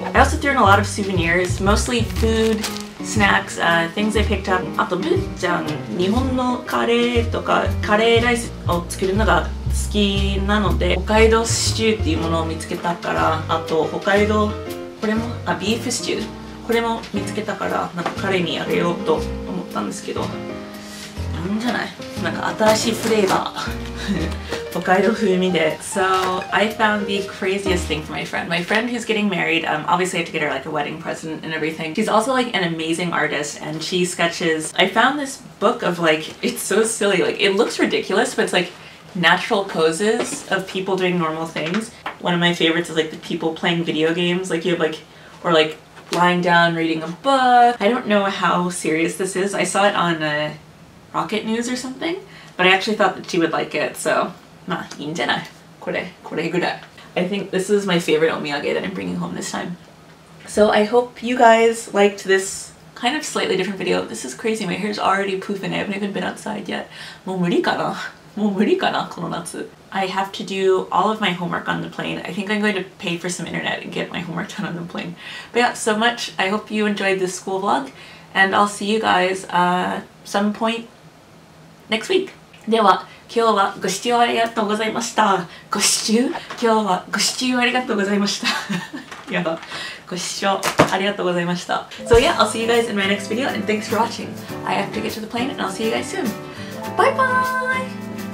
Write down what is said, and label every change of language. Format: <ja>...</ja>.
<en>I also threw in a lot of souvenirs, mostly food, snacks, things I picked up.</en> <ja>あとぶっちゃん、日本のカレーとかカレーライスを作るのが好きなので、北海道シチューっていうものを見つけたから、あと北海道、これも、ビーフシチュー、これも見つけたから、なんか彼にあげようと思ったんですけど、なんじゃない？なんか新しいフレーバー。Hokkaido風味で.</ja> <en>So I found the craziest thing for my friend. My friend who's getting married, obviously I have to get her like a wedding present and everything. She's also like an amazing artist, and she sketches. I found this book of like, it's so silly, like it looks ridiculous, but it's like natural poses of people doing normal things. One of my favorites is like the people playing video games, like you have like, or like lying down reading a book. I don't know how serious this is. I saw it on Rocket News or something, but I actually thought that she would like it, so</en> <ja>まあいいんじゃない? これぐらい.</ja> <en>I think this is my favorite omiyage that I'm bringing home this time. So I hope you guys liked this kind of slightly different video. This is crazy. My hair's already poofing. I haven't even been outside yet.</en> <ja>もう無理かな?もう無理かな?この夏.</ja> <en>I have to do all of my homework on the plane. I think I'm going to pay for some internet and get my homework done on the plane. But yeah, so much. I hope you enjoyed this school vlog, and I'll see you guys some point next week.</en> <ja>では今日はご視聴ありがとうございました。今日はご視聴ありがとうございました。やだ。ご視聴ありがとうございました。</ja> <en>So yeah, I'll see you guys in my next video and thanks for watching. I have to get to the plane and I'll see you guys soon. Bye bye!</en>